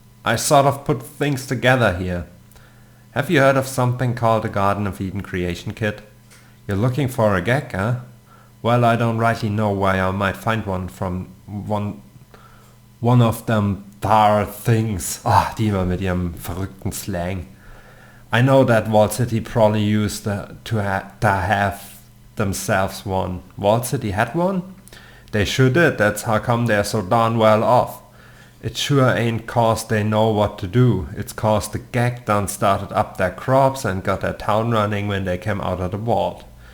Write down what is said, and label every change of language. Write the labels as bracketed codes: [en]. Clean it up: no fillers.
[en] I sort of put things together here. Have you heard of something called the Garden of Eden Creation Kit? You're looking for a gag, huh? Well, I don't rightly know where I might find one from one of them tar things. [de] Ah, die immer mit ihrem verrückten Slang. [en] I know that Vault City probably used to have themselves one. Vault City had one? They sure did, that's how come they're so darn well off. It sure ain't cause they know what to do. It's cause the gag done started up their crops and got their town running when they came out of the vault.